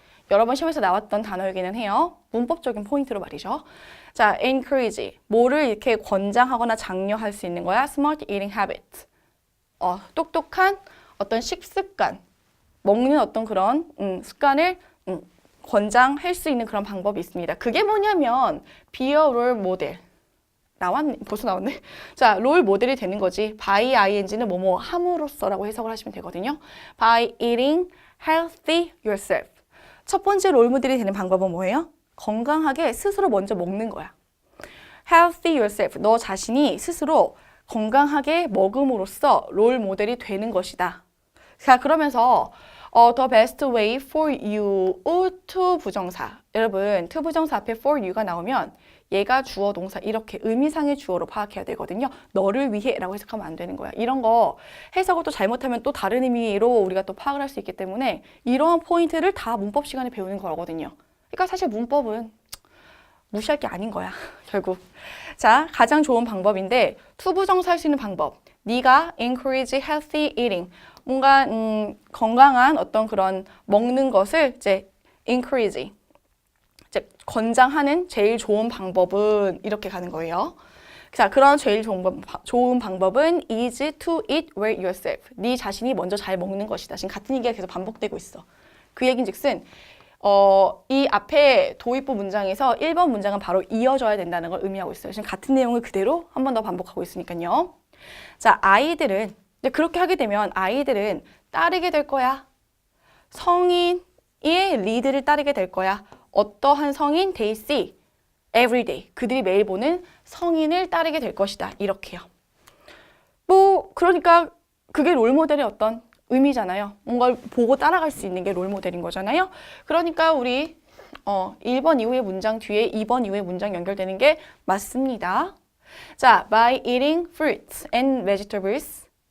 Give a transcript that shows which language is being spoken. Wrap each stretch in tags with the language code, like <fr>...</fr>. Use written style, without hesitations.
<ko>여러 번 시험에서 나왔던 단어이기는 해요. 문법적인 포인트로 말이죠.</ko> <en>자, encourage.</en> <ko>뭐를 이렇게 권장하거나 장려할 수 있는 거야?</ko> <en>Smart eating habit.</en> <ko>똑똑한 어떤 식습관, 먹는 어떤 그런 습관을 권장할 수 있는 그런 방법이 있습니다. 그게 뭐냐면</ko> <en>be a role model.</en> <ko>나왔네. 벌써 나왔네. 자, 롤 모델이 되는 거지. by ing는 뭐뭐 함으로써라고 해석을 하시면 되거든요.</ko> <en>by eating healthy yourself.</en> <ko>첫 번째 롤 모델이 되는 방법은 뭐예요? 건강하게 스스로 먼저 먹는 거야.</ko> <en>Healthy yourself.</en> <ko>너 자신이 스스로 건강하게 먹음으로써 롤 모델이 되는 것이다.</ko> <en>자,</en> <ko>그러면서</ko> <en>the best way for you to 부정사.</en> <ko>여러분, to 부정사 앞에 for you가 나오면 얘가 주어 동사 이렇게 의미상의 주어로 파악해야 되거든요. 너를 위해 라고 해석하면 안 되는 거야. 이런 거 해석을 또 잘못하면 또 다른 의미로 우리가 또 파악을 할 수 있기 때문에 이러한 포인트를 다 문법 시간에 배우는 거거든요. 그러니까 사실 문법은 무시할 게 아닌 거야. 결국. 자, 가장 좋은 방법인데 to 부정사 할 수 있는 방법.</ko> <en>네가 encourage healthy eating.</en> <ko>뭔가 건강한 어떤 그런 먹는 것을 이제 encourage. 이제 권장하는 제일 좋은 방법은 이렇게 가는 거예요. 자, 그런 제일 좋은 방법은</ko> <en>is to eat well yourself.</en> <ko>네 자신이 먼저 잘 먹는 것이다. 지금 같은 얘기가 계속 반복되고 있어. 그 얘긴즉슨 이 앞에 도입부 문장에서 1번 문장은 바로 이어져야 된다는 걸 의미하고 있어요. 지금 같은 내용을 그대로 한 번 더 반복하고 있으니까요. 자, 아이들은 그렇게 하게 되면 아이들은 따르게 될 거야. 성인의 리드를 따르게 될 거야. 어떠한 성인?</ko> <en>They see every day.</en> <ko>그들이 매일 보는 성인을 따르게 될 것이다. 이렇게요. 뭐 그러니까 그게 롤모델의 어떤 의미잖아요. 뭔가를 보고 따라갈 수 있는 게 롤모델인 거잖아요. 그러니까 우리 1번 이후의 문장 뒤에 2번 이후의 문장 연결되는 게 맞습니다.</ko> <en>자, by eating fruits and vegetables.</en>